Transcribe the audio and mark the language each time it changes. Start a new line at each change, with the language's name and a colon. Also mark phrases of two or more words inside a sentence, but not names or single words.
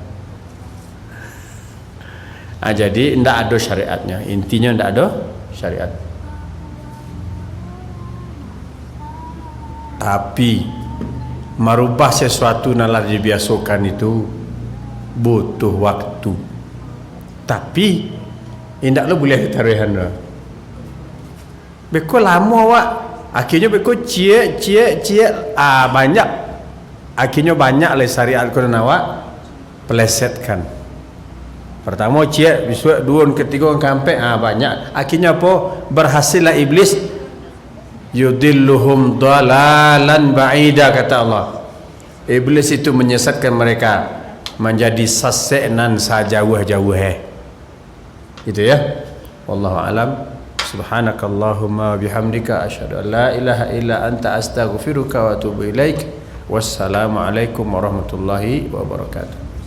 Indonesian: Jadi tidak ada syariatnya. Intinya tidak ada syariat. Tapi merubah sesuatu nalar dibiasakan itu butuh waktu.
Minangkabau: Tapi indak lo boleh tarihan dah. Beko lama awak. Akhirnya beko cie banyak. Akhirnya banyak le syariat Quran awak pelesetkan. Pertama cie, besok dua, ketiga sampai banyak.
Indonesian: Akhirnya apa? Berhasillah iblis
Arabic: يضلهم ضلالا بعيدا,
Indonesian: kata Allah. Iblis itu menyesatkan mereka menjadi sasenan sajauh-jauh. Itu ya.
Arabic: والله أعلم. سبحانك اللهم بحمدك أشهد أن لا إله إلا أنت أستغفرك وأتوب إليك. والسلام عليكم ورحمة الله وبركاته.